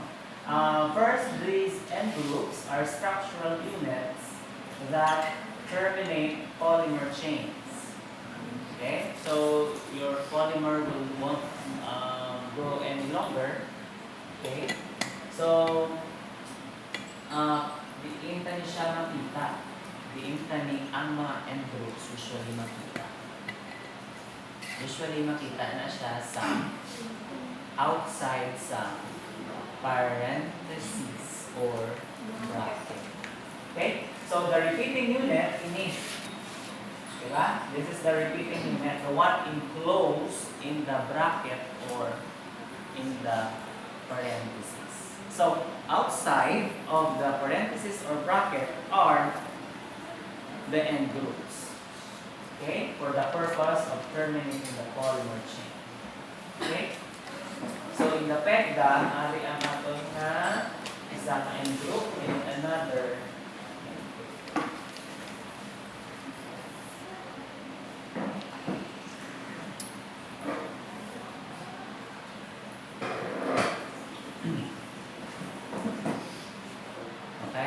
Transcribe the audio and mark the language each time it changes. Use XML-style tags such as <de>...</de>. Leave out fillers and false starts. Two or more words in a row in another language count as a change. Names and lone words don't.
<en>First, these end groups are structural units that terminate polymer chains. Okay, so your polymer won't grow any longer.</en> <hil>Okay, so diin tani siya makita. Diin tani ang mga</hil> <en>end groups</en> <hil>usually makita. Usually makita na siya sa outside sa</hil> <en>parentheses or bracket. Okay? So the repeating unit</en> <hil>ini, diba?</hil> <en>This is the repeating unit, the one enclosed in the bracket or in the parentheses. So outside of the parentheses or bracket are the end groups. Okay? For the purpose of terminating the polymer chain. Okay? So in the PECDA,</en> <hil>ari ang ato nga isa ka</hil> <en>end group and another end group. Okay?</en>